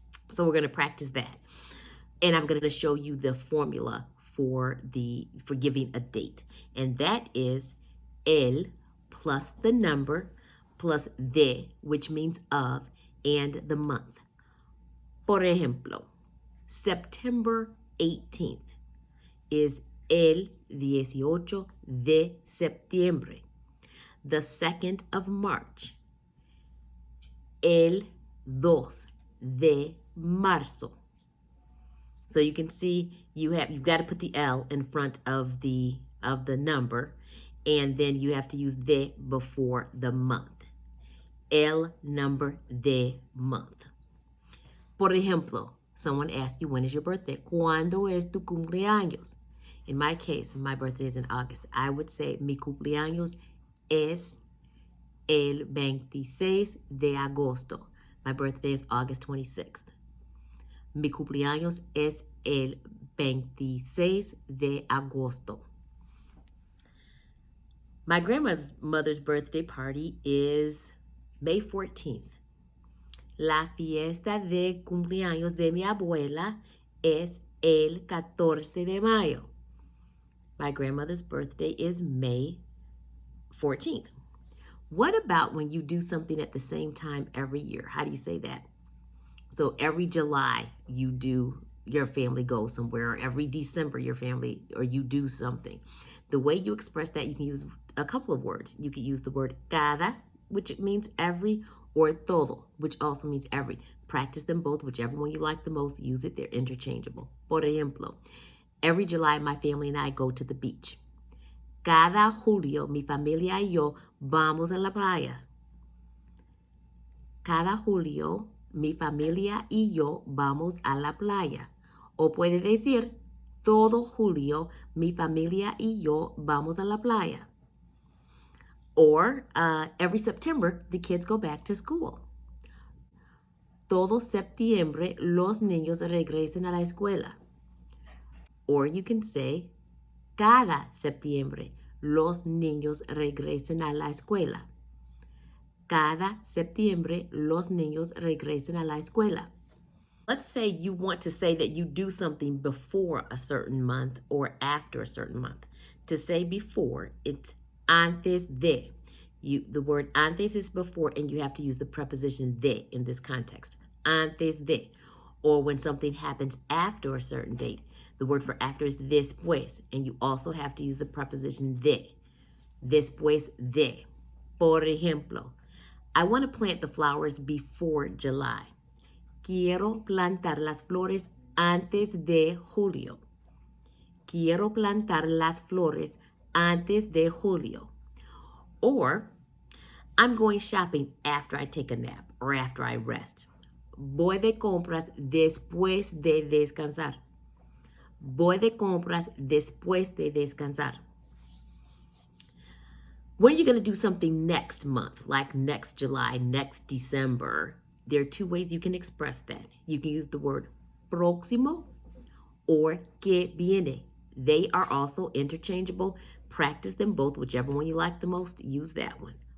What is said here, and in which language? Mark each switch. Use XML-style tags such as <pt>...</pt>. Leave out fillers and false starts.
<en>So we're going to practice that. And I'm going to show you the formula for giving a date. And that is el plus the number plus de, which means of, and the month.</en> <es>Por ejemplo,</es> <en>September 18th is</en> <es>el 18 de septiembre.</es> <en>The 2nd of March,</en> <es>el 2 de marzo.</es> <en>So you can see you've got to put the L in front of the number, and then you have to use de before the month. El number de month.</en> <es>Por ejemplo,</es> <en>someone asks you, when is your birthday?</en> <es>¿Cuándo es tu cumpleaños?</es> <en>In my case, my birthday is in August. I would say</en> <es>mi cumpleaños es el 26 de agosto.</es> <en>My birthday is August 26th.</en> <es>Mi cumpleaños es el 26 de agosto.</es> <en>My grandmother's birthday party is May 14th.</en> <es>La fiesta de cumpleaños de mi abuela es el 14 de mayo.</es> <en>My grandmother's birthday is May 14th. What about when you do something at the same time every year? How do you say that? So every July your family goes somewhere, or every December your family, or you do something. The way you express that, you can use a couple of words. You could use the word cada, which means every, or todo, which also means every. Practice them both, whichever one you like the most, use it. They're interchangeable.</en> <es>Por ejemplo,</es> <en>every July my family and I go to the beach.</en> <es>Cada julio mi familia y yo vamos a la playa. Cada julio mi familia y yo vamos a la playa. O puede decir, todo julio mi familia y yo vamos a la playa.</es> <en>Or every September, the kids go back to school.</en> <es>Todo septiembre los niños regresan a la escuela. Or you can say, cada septiembre los niños regresan a la escuela. Cada septiembre los niños regresan a la escuela.</es> <en>Let's say you want to say that you do something before a certain month or after a certain month. To say before, it's antes de. The word antes is before, and you have to use the preposition de in this context. Antes de. Or when something happens after a certain date, the word for after is después, and you also have to use the preposition de.</en> <es>Después de. Por ejemplo,</es> <en>I want to plant the flowers before July.</en> <es>Quiero plantar las flores antes de julio. Quiero plantar las flores antes de julio.</es> <en>Or, I'm going shopping after I take a nap or after I rest.</en> <es>Voy de compras después de descansar. Voy de compras después de descansar.</es> <en>When are you going to do something next month, like next July, next December? There are two ways you can express that. You can use the word próximo or que viene. They are also interchangeable. Practice them both, whichever one you like the most, use that one.</en>